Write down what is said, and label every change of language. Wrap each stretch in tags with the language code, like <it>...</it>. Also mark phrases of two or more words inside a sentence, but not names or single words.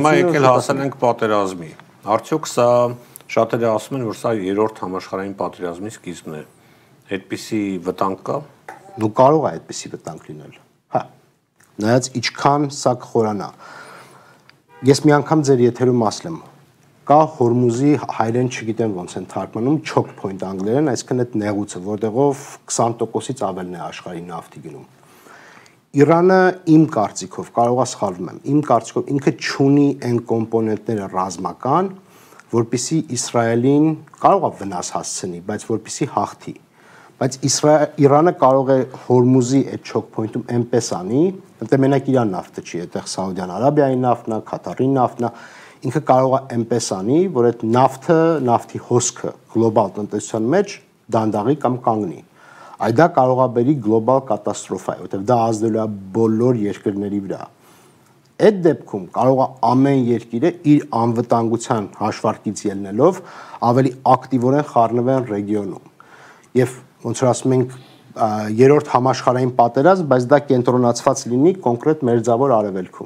<hy>Հիմա եկել հասել ենք պատերազմի։ Արդյոք սա շատերը ասում են, որ սա երրորդ համաշխարհային պատերազմի սկիզբն է։ Այդպիսի վտանգ կա։ Դու կարող է այդպիսի վտանգ լինել։ Հա։ Նայած ինչքան սա կխորանա։ Ես մի անգամ ձեր եթերում ասել եմ, կա Հորմուզի հայերեն չգիտեմ ոնց են թարգմանում</hy> <en>choke point</en> <hy>անգլերեն, այսինքն այդ նեղուցը, որտեղով 20%-ից ավելն է աշխարհի նավթի գնում։ Իրանը իմ կարծիքով, կարող է սխալվում եմ, իմ կարծիքով ինքը չունի այն կոմպոնենտները ռազմական, որպեսզի Իսրայելին կարող է վնաս հասցնի, բայց որպեսզի հաղթի։ Բայց Իրանը կարող է Հորմուզի այդ</hy> <en>choke point-</en> <hy>ում այնպես անի, որտեղ մենակ իր նավթը չի, այդտեղ Սաուդյան Արաբիայի նավթն է, Կատարի նավթն է, ինքը կարող է այնպես անի, որ այդ նավթի հոսքը գլոբալ տնտեսության մեջ դանդաղի կամ կանգնի։ Այդ դա կարող է բերի գլոբալ կատաստրոֆա, որտեղ դա ազդելու է բոլոր երկրների վրա։ Այդ դեպքում կարող է ամեն երկիրը իր անվտանգության հաշվարկից ելնելով ավելի ակտիվորեն խառնվեն ռեգիոնում։ Եվ ոնց որ ասում ենք երրորդ համաշխարհային պատերազմ, բայց դա կենտրոնացված լինի կոնկրետ մերձավոր արևելքում։</hy>